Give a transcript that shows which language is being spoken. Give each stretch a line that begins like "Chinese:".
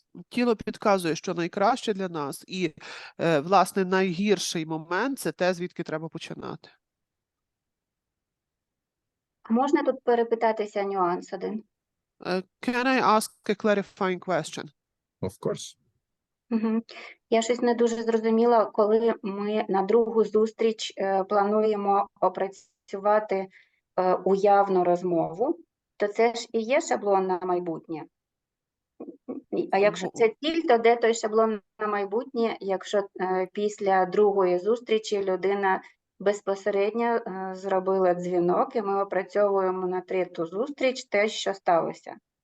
Ukrainian: Тіло підказує, що найкраще для нас, і, власне, найгірший момент – це те, звідки треба починати. А можна тут перепитатися нюанс один?
English: Can I ask a clarifying question? Of course. Угу.
Ukrainian: Я щось не дуже зрозуміла, коли ми на другу зустріч плануємо опрацювати уявну розмову, то це ж і є шаблон на майбутнє. А якщо це ціль, то де той шаблон на майбутнє, якщо після другої зустрічі людина безпосередньо зробила дзвінок, і ми опрацьовуємо на третю зустріч те, що сталося.